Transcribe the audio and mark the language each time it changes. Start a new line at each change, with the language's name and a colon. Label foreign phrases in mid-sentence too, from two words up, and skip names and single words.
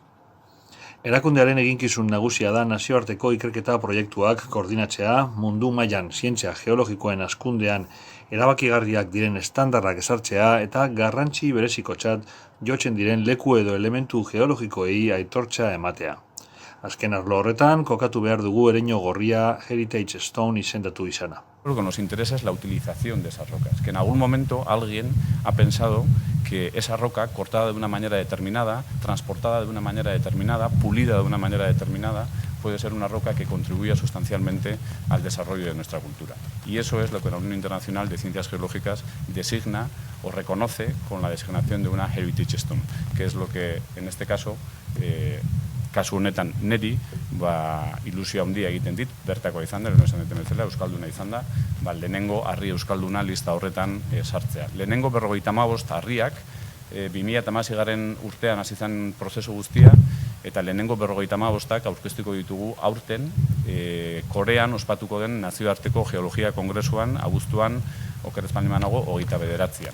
Basque: Erakundearen eginkizun nagusia da nazioarteko ikerketa proiektuak koordinatzea, mundu mailan zientzia geologikoen hazkundean erabakigarriak diren estandarrak ezartzea eta garrantzi berezikotzat jotzen diren leku edo elementu geologikoei aitortza ematea. Azken arlo horretan, kokatu behar dugu Ereño Gorria
English: Heritage Stone
Basque: izendatu izana.
Spanish: Lo que nos interesa es la utilización de esas rocas, que en algún momento alguien ha pensado que esa roca, cortada de una manera determinada, transportada de una manera determinada, pulida de una manera determinada, puede ser una roca que contribuya sustancialmente al desarrollo de nuestra cultura. Y eso es lo que la Unión Internacional de Ciencias Geológicas designa o reconoce con la designación de una
English: Heritage Stone,
Spanish: que es lo que en este caso
Basque: kasu honetan neri ilusio handia egiten dit, bertakoa izan da, esan duten bezala, euskalduna izan da, lehenengo harri euskalduna lista horretan sartzea. Lehenengo 55 harriak, 2016 urtean hasi zen prozesu guztia, eta lehenengo 55ak aurkeztuko ditugu aurten Korean ospatuko den nazioarteko geologia kongresuan, abuztuan, okerrez panimanago, 29an.